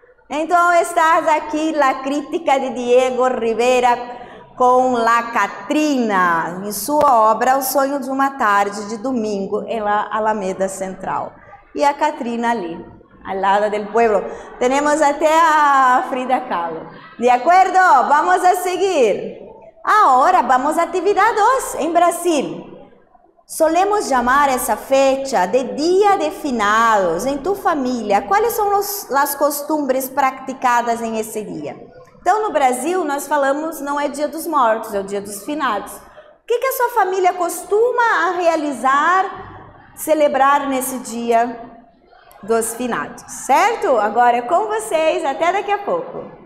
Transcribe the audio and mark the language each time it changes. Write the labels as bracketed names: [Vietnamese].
[Portuguese] Então está aqui a crítica de Diego Rivera com la Catrina em sua obra O Sonho de uma Tarde de Domingo em la Alameda Central. E a Catrina ali, [Spanish] al lado del pueblo. Tenemos [Portuguese] até a Frida Kahlo. [Spanish] ¿De acuerdo? Vamos a seguir. Ahora vamos a actividad 2 en Brasil. Solemos llamar [Portuguese] essa fecha de Dia de Finados. Em tu família, quais são as costumbres praticadas em esse dia? Então, no Brasil, nós falamos, não é Dia dos Mortos, é o Dia dos Finados. O que a sua família costuma realizar, celebrar nesse dia? dos finados, certo? Agora é com vocês, até daqui a pouco.